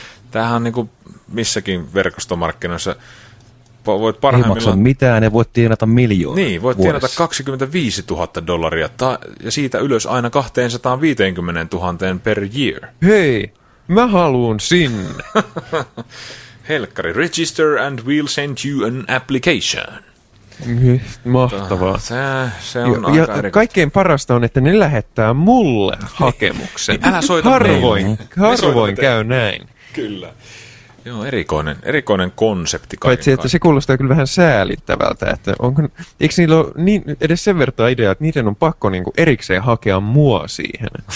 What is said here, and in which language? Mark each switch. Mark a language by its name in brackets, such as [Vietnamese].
[Finnish] Tämähän on niin kuin missäkin verkostomarkkinoissa voit parhaimmillaan. Ei maksa mitään ja voit tienata miljoonaa. Niin, voit tienata 25 000 dollaria ja siitä ylös aina 250 000 [English] per year. [Finnish] Hei, mä haluun sinne. Helkkari, [English] register and we'll send you an application. [Finnish] Mahtavaa. Se on ja kaikkein parasta on, että ne lähettää mulle hakemuksen. Älä soita harvoin, harvoin käy näin. Kyllä. Joo, erikoinen konsepti kaiken. Paitsi, että se kuulostaa kyllä vähän säälittävältä. Että eikö niillä ole niin, edes sen verran idea, että niiden on pakko niinku erikseen hakea mua siihen?